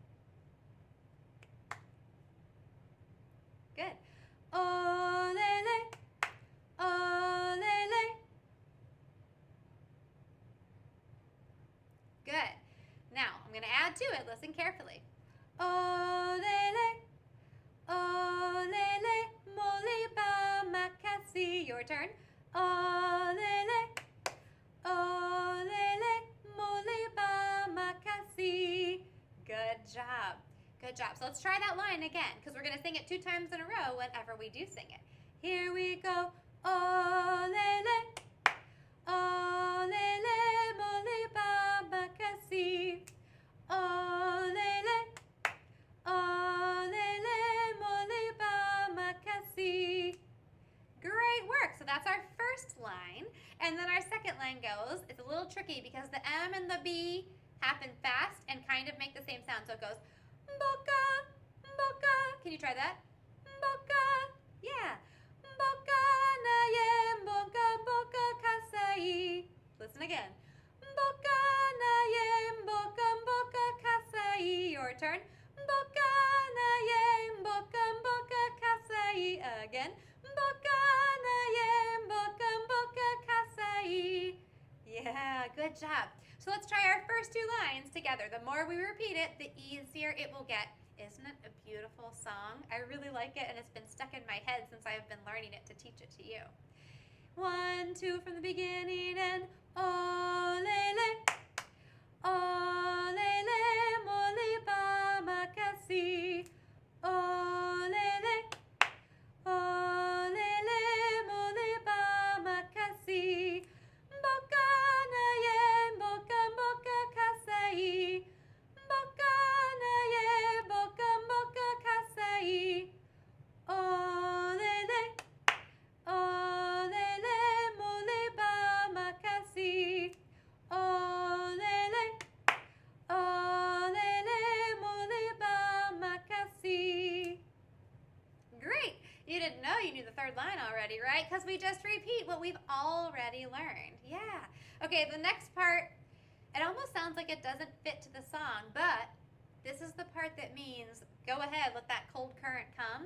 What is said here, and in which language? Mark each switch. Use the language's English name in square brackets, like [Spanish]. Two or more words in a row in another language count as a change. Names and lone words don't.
[English] Good. [Lingala] Olele, olele. [English] Good. Now, I'm going to add to it. Listen carefully. [Lingala] Olele, olele, moliba makasi. [English] Your turn. [Lingala] Olele, olele, moliba makasi. [English] Good job. Good job. So let's try that line again because we're going to sing it 2 times in a row whenever we do sing it. Here we go. [Lingala] Olele, olele, moliba makasi. Olele, olele, moliba makasi. [English] Great work. So that's our first line. And then our second line goes, it's a little tricky because the M and the B happen fast and kind of make the same sound. So it goes, [Lingala] Mboka, mboka. [English] Can you try that? [Lingala] Mboka. Yeah. Mboka na ye, mboka, mboka kasai. [English] Listen again. [Lingala] Mboka na ye, mboka, mboka kasai. [English] Your turn. [Lingala] Mboka na ye, mboka, mboka kasai. [English] Again. [Lingala] Mboka na ye, mboka, mboka kasai. [English] Yeah, good job. So let's try our first 2 lines together. The more we repeat it, the easier it will get. Isn't it a beautiful song? I really like it, and it's been stuck in my head since I've been learning it to teach it to you. 1, 2 from the beginning, and [Lingala] olele, olele, moliba makasi. Olele, olele, moliba makasi. Mboka na ye, mboka, mboka kasai. Mboka na ye, mboka, mboka kasai. Olele, olele, moliba makasi. Olele, olele, moliba makasi. [English] Great! You didn't know you knew the third line already, right? Because we just repeat what we've already learned. Yeah. Okay, the next part, it almost sounds like it doesn't fit to the song, but this is the part that means go ahead, let that cold current come.